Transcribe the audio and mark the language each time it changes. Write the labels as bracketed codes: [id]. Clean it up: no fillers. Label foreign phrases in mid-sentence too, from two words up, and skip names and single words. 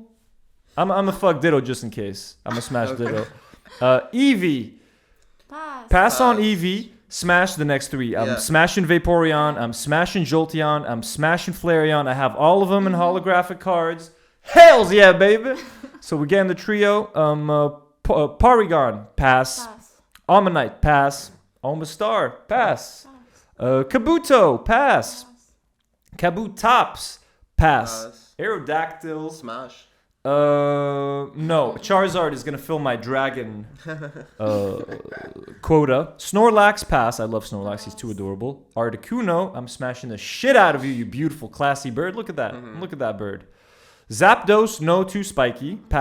[en] I'm a fuck Ditto just in case. I'm a smash Ditto. Eevee. Pass on Eevee. Smash the next three. I'm smashing Vaporeon. I'm smashing Jolteon. I'm smashing Flareon. I have all of them in holographic cards. Hells yeah, baby. So we're getting the trio. Porygon, pass. Omanyte, pass. Omastar, pass. Kabuto, pass. Kabutops, pass. Aerodactyl, smash. No, Charizard is gonna fill my dragon quota. Snorlax, pass. I love Snorlax. He's too adorable. Articuno, I'm smashing the shit out of you, you beautiful, classy bird. Look at that. Look at that bird. Zapdos, no, too spiky. Pass.